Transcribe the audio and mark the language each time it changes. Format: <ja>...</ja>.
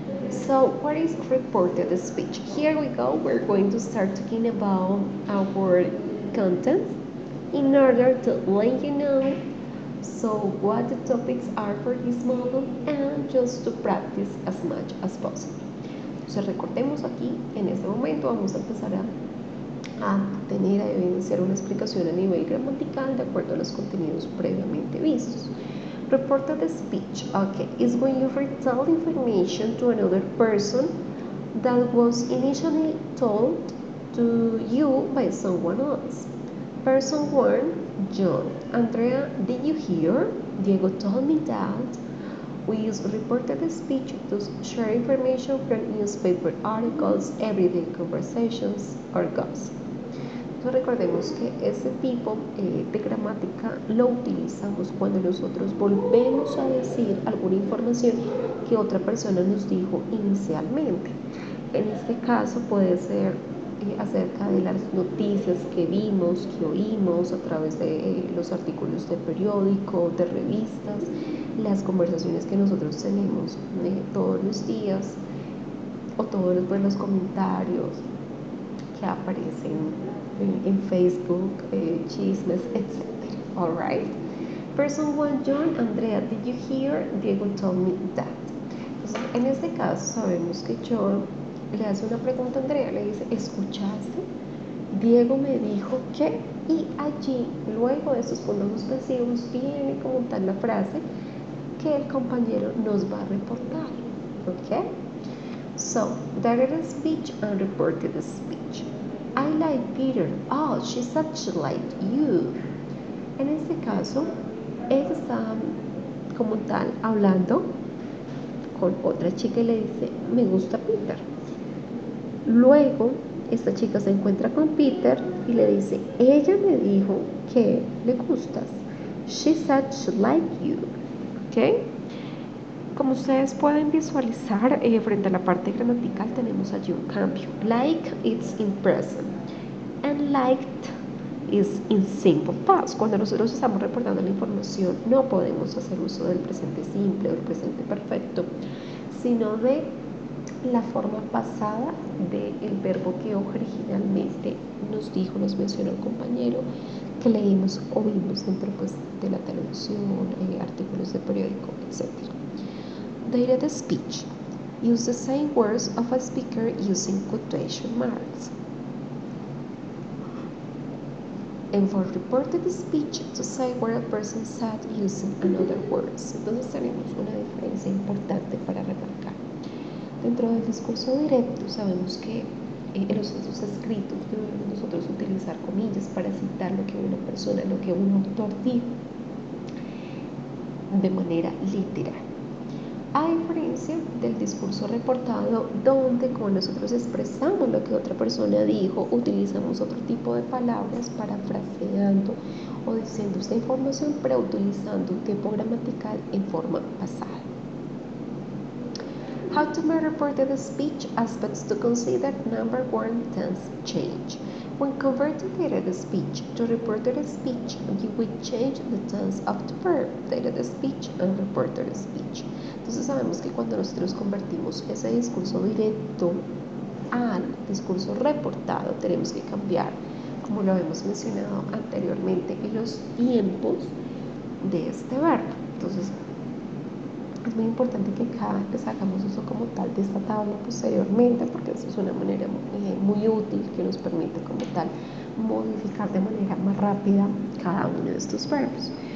<en>So, what is reported speech? Here we go. We're going to start talking about our content in order to let you know what the topics are for this model and just to practice as much as possible.</en> <es>Entonces, recordemos aquí, en este momento vamos a empezar a evidenciar una explicación a nivel gramatical de acuerdo a los contenidos previamente vistos.</es> <en>Reported speech, okay, is when you retell information to another person that was initially told to you by someone else. Person 1, John. Andrea, did you hear? Diego told me that. We use reported speech to share information from newspaper articles, everyday conversations, or gossip.</en> <es>Entonces recordemos que ese tipo de gramática lo utilizamos cuando nosotros volvemos a decir alguna información que otra persona nos dijo inicialmente. En este caso puede ser acerca de las noticias que vimos, que oímos a través de los artículos de periódico, de revistas, las conversaciones que nosotros tenemos todos los días o todos los comentarios que aparecen en Facebook, chismes, etc.</es> <en>Alright. Person 1, John. Andrea, did you hear? Diego told me that.</en> <es>Entonces, en este caso sabemos que John le hace una pregunta a Andrea, le dice, ¿escuchaste? Diego me dijo que, y allí, luego de estos puntos suspensivos, viene como tal la frase que el compañero nos va a reportar. ¿Ok?</es> <en>So, direct speech and reported speech. I like Peter. Oh, she said she liked you.</en> <es>En este caso, Ella está como tal hablando con otra chica y le dice, me gusta Peter. Luego, esta chica se encuentra con Peter y le dice, ella me dijo que le gustas.</es> <en>She said she liked you.</en> <es>¿Ok? Como ustedes pueden visualizar, frente a la parte gramatical tenemos allí un cambio.</es> <en>Like, it's in present. And liked is in simple past.</en> <es>Cuando nosotros estamos reportando la información, no podemos hacer uso del presente simple o del presente perfecto, sino de la forma pasada del verbo que originalmente nos dijo, nos mencionó el compañero, que leímos o vimos dentro de la televisión, artículos de periódico, etc.</es> <en>Dated speech. Use the same words of a speaker using quotation marks. And for reported speech, to say where a person said using another words.</en> <es>Entonces tenemos una diferencia importante para remarcar. Dentro del discurso directo sabemos que en los textos escritos debemos nosotros utilizar comillas para citar lo que una persona, lo que un autor dijo de manera literal. A diferencia del discurso reportado, donde como nosotros expresamos lo que otra persona dijo, utilizamos otro tipo de palabras parafraseando o diciendo esta información, pero utilizando un tiempo gramatical en forma pasada.</es> <en>How to make reported speech aspects to consider. Number 1, tense change. When converting dated speech to reported speech, you will change the tense of the verb, dated speech and reported speech.</en> <es>Entonces sabemos que cuando nosotros convertimos ese discurso directo al discurso reportado, tenemos que cambiar, como lo habíamos mencionado anteriormente, los tiempos de este verbo. Entonces, es muy importante que cada vez que sacamos uso como tal de esta tabla posteriormente, porque eso es una manera muy útil que nos permite como tal modificar de manera más rápida cada uno de estos verbos.</es>